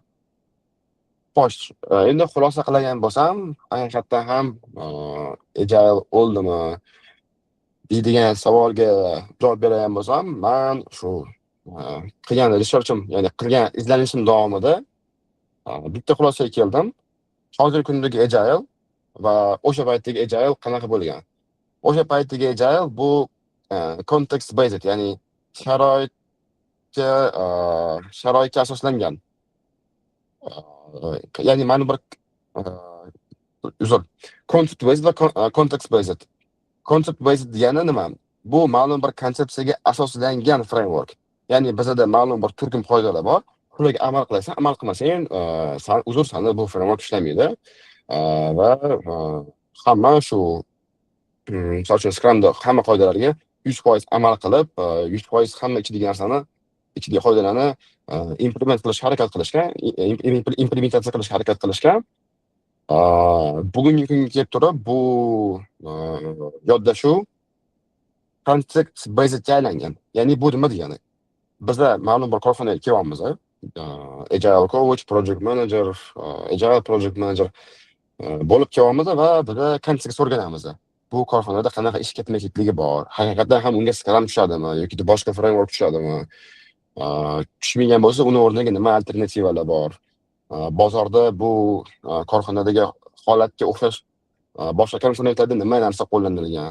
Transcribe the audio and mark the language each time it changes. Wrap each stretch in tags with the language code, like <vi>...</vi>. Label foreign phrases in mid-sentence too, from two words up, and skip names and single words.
<uz>Xo'sh, endi xulosa qilgan bo'lsam, haqiqatdan ham Agile oldimi deydigan savolga javob beradigan bo'lsam, men shu qilgan researchim, ya'ni qilgan izlanishim davomida bitta xulosaga keldim. Hozirgi kundagi Agile va o'sha paytdagi Agile qanaqa bo'lgan? O'sha paytdagi Agile bu</uz> <en>context based,</en> <uz>ya'ni sharoitga asoslangan. Ya'ni mana bir uzr,</uz> <en>concept based va context based. Concept based</en> <uz>degani nima? Bu ma'lum bir konsepsiyaga asoslangan framework. Ya'ni bizda ma'lum bir turkum qoidalar bor. Ularga amal qilasan, amal qilmasang, uzr, sani bu framework ishlamaydi. Va hamma shu misol uchun Scrumda hamma qoidalarga 100% amal qilib, 100% hamma ichidagi narsani, ichidagi qoidalarni implement qilishga harakat qilishgan, implementatsiya qilishga harakat qilishgan. Bugungi kunga kelib turib, bu yondashuv</uz> <en>context based</en> <uz>aylangan. Ya'ni bu nima degani? Bizda ma'lum bir korxonaga kelyapmiz,</uz> <en>agile coach, project manager, agile project manager</en> <uz>bo'lib kelyapmiz va bizda kontekst o'rganamiz. Bu korxonada qanaqa ish ketma-ketligi bor, haqiqatan ham unga Scrum tushadimi yoki boshqa framework tushadimi? Tushmagan bo'lsa, uni o'rniga nima alternativalar bor? Bozorda bu korxonadagi holatga o'xshash boshqa komponentlarda nima narsa qo'llanilgan?</uz>